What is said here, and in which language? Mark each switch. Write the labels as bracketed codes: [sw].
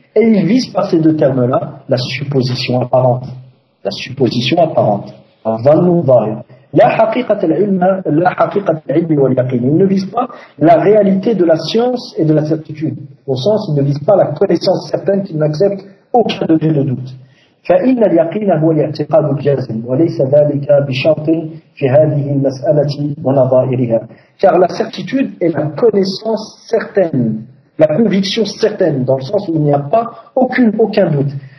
[fr] Et il vise par ces deux termes-là la supposition apparente. La supposition apparente. Il ne vise pas la réalité de la science et de la certitude. Au sens, il ne vise pas la connaissance certaine qu'il n'accepte aucun degré de doute. [ar] فإن اليقين هو الاعتقاد الجازم وليس ذلك بشرط في هذه المسألة ونظائرها. [fr] Car la certitude est la connaissance certaine. La conviction certaine, dans le sens où il n'y a pas aucun doute.